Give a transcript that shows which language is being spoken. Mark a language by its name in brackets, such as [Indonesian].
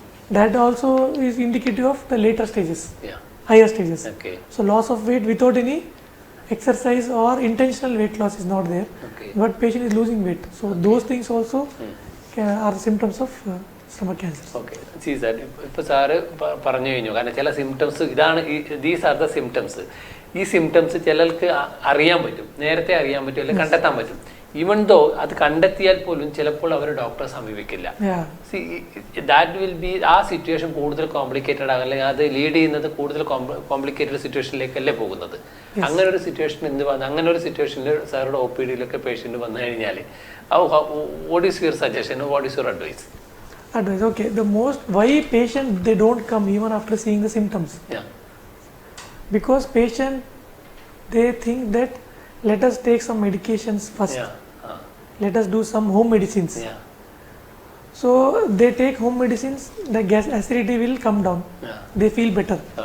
[English] That also is indicative of the later stages, higher stages. So loss of weight without any exercise or intentional weight loss is not there, but patient is losing weight. So those things also are symptoms of stomach cancer. See sir, [Malayalam] ഇപ്പോൾ sir പറഞ്ഞു കഴിഞ്ഞു, കാരണം ചില symptoms ഇതാണ്, [English] These are the symptoms. [Malayalam] ഈ symptoms ചിലർക്ക് അറിയാൻ പറ്റും, നേരത്തെ അറിയാൻ പറ്റും, അല്ലെങ്കിൽ കണ്ടെത്താൻ പറ്റും. [English] even though [Malayalam] അത് കണ്ടെത്തിയാൽ പോലും ചിലപ്പോൾ അവർ ഡോക്ടറെ സമീപിക്കില്ല. [English] that will be, [Malayalam] ആ സിറ്റുവേഷൻ കൂടുതൽ കോംപ്ലിക്കേറ്റഡ് ആകും, അല്ലെങ്കിൽ അത് ലീഡ് ചെയ്യുന്നത് കൂടുതൽ കോംപ്ലിക്കേറ്റഡ് സിറ്റുവേഷനിലേക്കല്ലേ പോകുന്നത്. അങ്ങനെ ഒരു സിറ്റുവേഷൻ അങ്ങനെ ഒരു സിറ്റുവേഷനിൽ സാറുടെ ഒ പി ഡിയിലൊക്കെ പേഷ്യന്റ് വന്നു കഴിഞ്ഞാൽ [English] What is your suggestion, what is your advice? Okay, the most why patient they don't come even after seeing the symptoms, because patient they think that let us take some medications first, let us do some home medicines. So they take home medicines, the gas acidity will come down, they feel better.